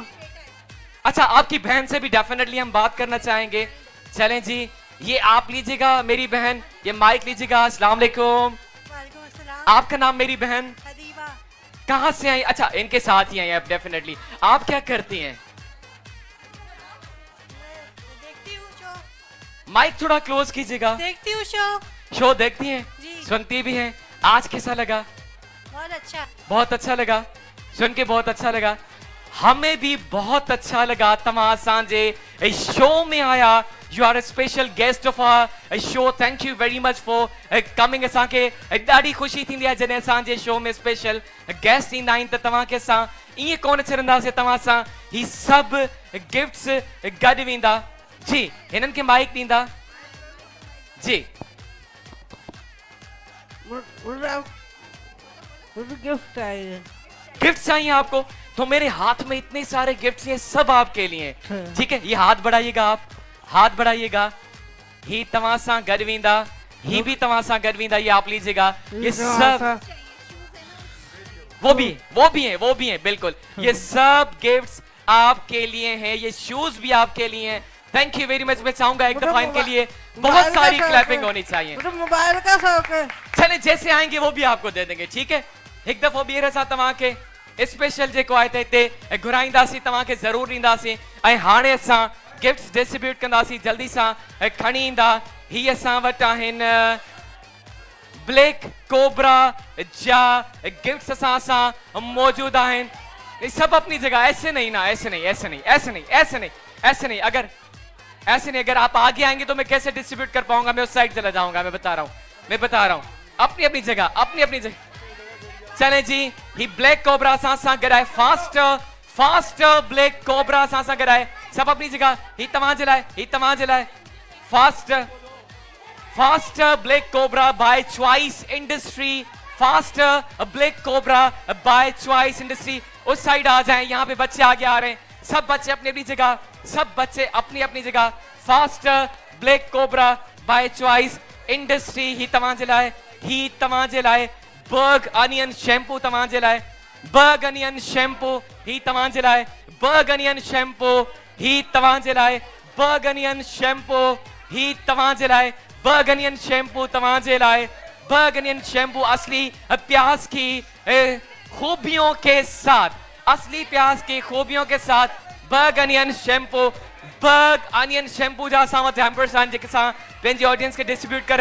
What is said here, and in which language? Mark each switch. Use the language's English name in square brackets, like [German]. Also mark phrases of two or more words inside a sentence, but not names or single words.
[Urdu] اچھا آپ کی بہن سے بھی ڈیفینیٹلی ہم بات کرنا چاہیں گے چلیں جی یہ آپ لیجیے گا میری بہن یہ مائیک لیجیے گا السلام علیکم آپ کا نام میری بہن کہاں سے آئیں اچھا ان کے ساتھ ہی آئیں آپ ڈیفینیٹلی آپ کیا کرتی ہیں مائیک تھوڑا کلوز کیجیے گا دیکھتی ہوں شو شو دیکھتی ہیں जी। سنتی بھی ہیں آج کیسا لگا بہت اچھا لگا سن کے بہت اچھا لگا ہمیں بھی بہت اچھا لگا [Sindhi] हमें भी बहुत अच्छा लगा तव्हां असांजे शो में आया [English] you are a special guest of our show thank you very much for coming [Sindhi] असांखे ॾाढी ख़ुशी थींदी आहे जॾहिं असांजे शो में स्पेशल गेस्ट ईंदा आहिनि त तव्हांखे असां ईअं कोन छॾंदासीं तव्हां सां ही सभु गिफ्ट्स गॾु वेंदा जी हिननि खे माइक ॾींदा जी [Urdu] گفٹ چاہیے گفٹ چاہیے آپ کو تو میرے ہاتھ میں اتنے سارے گفٹس ہیں سب آپ کے لیے ٹھیک ہے یہ ہاتھ بڑھائیے گا آپ ہاتھ بڑھائیے گا ہی [Sindhi] तव्हां सां गॾु वेंदा [Urdu] ही भी तव्हां सां गॾु वेंदा یہ آپ لیجیے گا یہ سب وہ بھی ہیں بالکل یہ سب گفٹس آپ کے لیے ہیں یہ شوز بھی آپ کے لیے ہیں ये शूज भी आपके लिए हैं [English] thank you very much [Urdu] میں چاہوں گا ایک دفعہ ان کے لیے بہت ساری کلیپنگ ہونی چاہیے موبائل کا شوق ہے چلیں جیسے آئیں گے وہ بھی آپ کو دے دیں گے ٹھیک ہے ایک دفعہ [Sindhi] ॿीहर असां तव्हांखे स्पेशल जेको आहे त हिते घुराईंदासीं तव्हांखे ज़रूरु ॾींदासीं ऐं हाणे असां [English] gifts distribute [Sindhi] कंदासीं जल्दी सां खणी ईंदा ही असां वटि आहिनि ब्लैक कोबरा जा गिफ्ट्स असां मौजूद आहिनि [Urdu] یہ سب اپنی جگہ ایسے نہیں نا ایسے نہیں اگر آپ آگے آئیں گے تو میں کیسے ڈسٹریبیوٹ کر پاؤں گا میں اس سائیڈ چلا جاؤں گا میں بتا رہا ہوں اپنی اپنی جگہ چلیں جی [Sindhi] ही ब्लैक कोबरा सां गॾाए [Urdu] फास्ट ब्लैक कोबरा सां गॾाए سب اپنی جگہ [Sindhi] ही तव्हां जे लाइ [Urdu] فاسٹ بلیک کوبرا بائے چوائس انڈسٹری فاسٹ بلیک کوبرا بائے چوائس انڈسٹری اس سائیڈ آ جائیں یہاں پہ بچے آگے آ رہے ہیں سب بچے اپنی جگہ [Sindhi] फास्ट ब्लैक कोबरा बाय चॉइस इंडस्ट्री ही तव्हां जे लाइ बर्ग अनियन शैम्पू तव्हां जे लाइ बर्ग अनियन शैम्पू ही तव्हां जे लाइ बर्ग अनियन शैम्पू ही तव्हां जे लाइ बर्ग अनियन शैम्पू ही तव्हां जे लाइ बर्ग अनियन शैम्पू तव्हां जे लाइ बर्ग अनियन शैम्पू [Urdu] اصلی پیاز کی خوبیوں کے [Sindhi] साथ बर्ग अनियन शैम्पू जा असां वटि हैम्पर्स आहिनि जेके असां पंहिंजी ऑडियंस खे डिस्ट्रीब्यूट करे